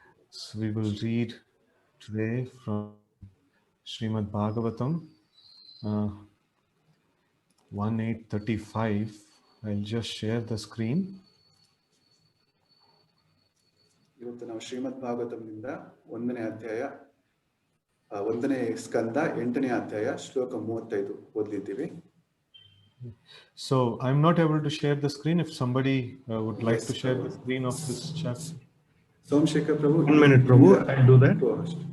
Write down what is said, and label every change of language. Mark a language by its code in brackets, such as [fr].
[en] So we will read today from Srimad Bhagavatam 1835. I'll just share the screen. [kn] ಇವತ್ತು ನಾವು ಶ್ರೀಮದ್ ಭಾಗವತಂನಿಂದ ಒಂದನೇ ಅಧ್ಯಾಯ ಒಂದನೇ ಸ್ಕಂದ 8ನೇ ಅಧ್ಯಾಯ ಶ್ಲೋಕ 35 ಓದಲಿದ್ದೀವಿ. [en] So I'm not able to share the screen. If somebody would like Yes, to share Prabhu. the screen of this chapter. [kn] Somashekar Prabhu, [en] 1 minute, Prabhu. I'll do that. Go ahead.